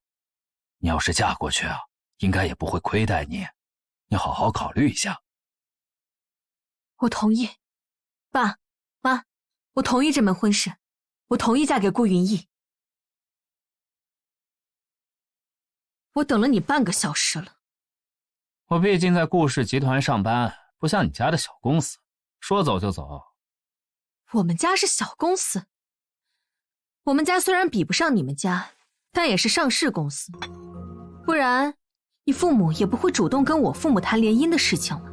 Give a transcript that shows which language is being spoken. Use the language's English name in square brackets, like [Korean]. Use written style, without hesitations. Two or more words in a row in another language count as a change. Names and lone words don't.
[Chinese] 你要是嫁過去應該也不會虧待你，你好好考慮一下。我同意，爸媽，我同意這門婚事，我同意嫁給顧雲逸。我等了你半個小時了。我畢竟在顧氏集團上班，不像你家的小公司，說走就走。我們家是小公司，我們家雖然比不上你們家，但也是上市公司，不然你父母也不會主動跟我父母談聯姻的事情了。